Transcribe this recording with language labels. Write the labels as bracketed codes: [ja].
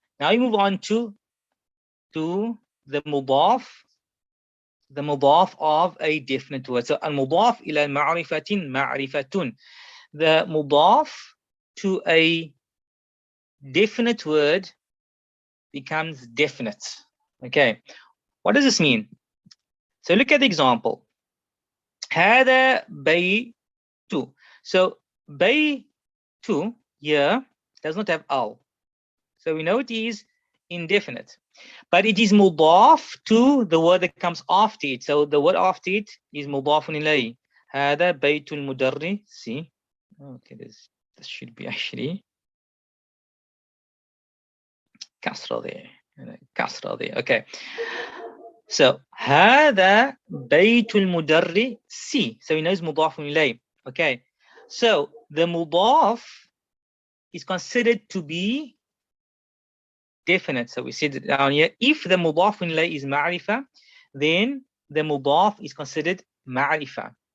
[en] Now we move on to the mudaf of a definite word. So [ar] al-mudaf ila ma'rifatin ma'rifatun. [en] The mudaf to a definite word becomes definite. Okay, what does this mean? So look at the example. [ar] هذا بيت. [en] So [ar] بيت [en] here does not have al. So we know it is indefinite. But it is mudaf to the word that comes after it. So the word after it is mudafun ilayhi. [ar] هذا بيت المدرس. [en] Okay, this should be actually kasra there. Kasra there. Okay. So [ar] هذا بيت المدرس. [en] So we know it's mudafun ilayhi. Okay. So the mudaf is considered to be definite. So we see it down here. If the mudaf ilayhi is ma'rifa, then the mudaf is considered ma'rifa.